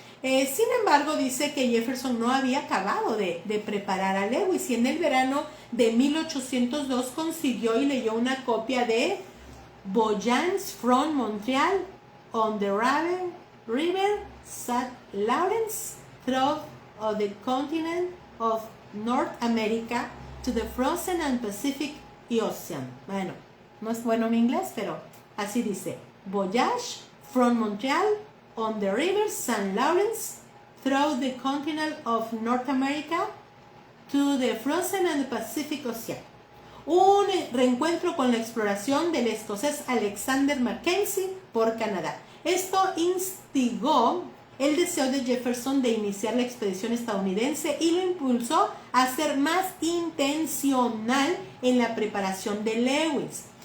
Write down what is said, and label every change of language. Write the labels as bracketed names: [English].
[Spanish] Sin embargo, dice que Jefferson no había acabado de preparar a Lewis, y en el verano de 1802 consiguió y leyó una copia de [English] Voyage from Montreal on the River St. Lawrence through the continent of North America to the Frozen and Pacific Ocean. [Spanish] Bueno, no es bueno mi inglés, pero así dice. [English] Voyage from Montreal on the River St. Lawrence through the continent of North America to the Frozen and Pacific Ocean. [Spanish] Un reencuentro con la exploración del escocés Alexander Mackenzie por Canadá. Esto instigó el deseo de Jefferson de iniciar la expedición estadounidense y lo impulsó a ser más intencional en la preparación de Lewis.